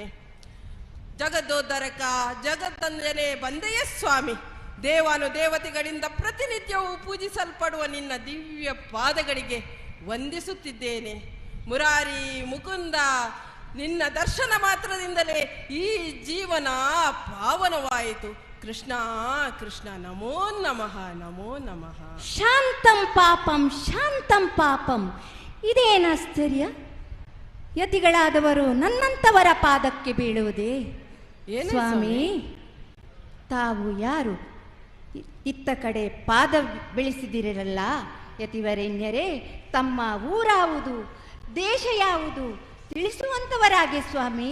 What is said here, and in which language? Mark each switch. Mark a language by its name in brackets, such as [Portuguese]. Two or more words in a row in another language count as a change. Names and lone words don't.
[Kannada] ಜಗದೋದ್ಧಾರಕ ಜಗತ್ತಂಜನೆ ಬಂದೆಯೇ ಸ್ವಾಮಿ. ದೇವಾನುದೇವತೆಗಳಿಂದ ಪ್ರತಿನಿತ್ಯವೂ ಪೂಜಿಸಲ್ಪಡುವ ನಿನ್ನ ದಿವ್ಯ ಪಾದಗಳಿಗೆ ವಂದಿಸುತ್ತಿದ್ದೇನೆ. ಮುರಾರಿ ಮುಕುಂದ, ನಿನ್ನ ದರ್ಶನ ಮಾತ್ರದಿಂದಲೇ ಈ ಜೀವನ ಪಾವನವಾಯಿತು. [Sanskrit] ಕೃಷ್ಣ ಕೃಷ್ಣ, ನಮೋ ನಮಃ ನಮೋ ನಮಃ. ಶಾಂತಂ ಪಾಪಂ ಶಾಂತಂ ಪಾಪಂ. [Kannada] ಇದೇನಾಶ್ಚರ್ಯ? ಯತಿಗಳಾದವರು ನನ್ನಂತವರ ಪಾದಕ್ಕೆ ಬೀಳುವುದೇ? ಸ್ವಾಮಿ, ತಾವು ಯಾರು? ಇತ್ತ ಕಡೆ ಪಾದ ಬೆಳೆಸಿದಿರಲ್ಲ ಯತಿವರೇಣ್ಯರೇ. ತಮ್ಮ ಊರಾವುದು, ದೇಶ ಯಾವುದು ತಿಳಿಸುವಂತವರಾಗೆ ಸ್ವಾಮಿ.